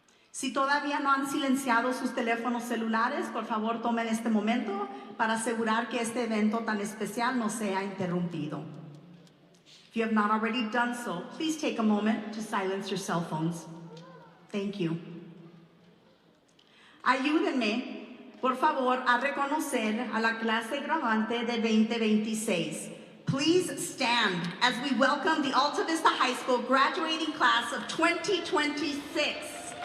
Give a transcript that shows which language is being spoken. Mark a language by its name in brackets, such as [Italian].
[Spanish] Si todavía no han silenciado sus teléfonos celulares, por favor tomen este momento para asegurar que este evento tan especial no sea interrumpido. [English] If you have not already done so, please take a moment to silence your cell phones. Thank you. [Spanish] Ayúdenme, por favor, a reconocer a la clase graduante de 2026. [English] Please stand as we welcome the Alta Vista High School graduating class of 2026.